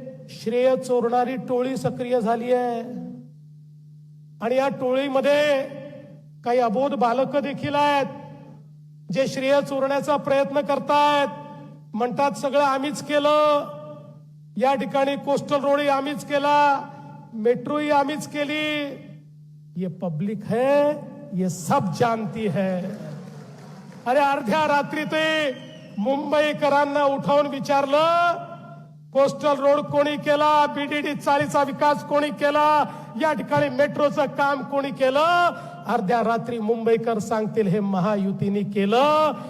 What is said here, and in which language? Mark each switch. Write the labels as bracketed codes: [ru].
[mr] श्रेय चोरणारी टोळी सक्रिय झाली आहे आणि या टोळीमध्ये काही अबोध बालक देखील आहेत जे श्रेय चोरण्याचा प्रयत्न करतायत. म्हणतात सगळं आम्हीच केलं, या ठिकाणी कोस्टल रोड आम्हीच केला, मेट्रो ही आम्हीच केली. [hi] ये पब्लिक है, ये सब जानती है. [mr] अरे अर्ध्या रात्री ते मुंबईकरांना उठवून विचारलं, कोस्टल रोड कोणी केला, बीडीडी चाळीचा विकास कोणी केला, या ठिकाणी मेट्रोचं काम कोणी केलं. अर्ध्या रात्री मुंबईकर सांगतील हे महायुतीने केलं.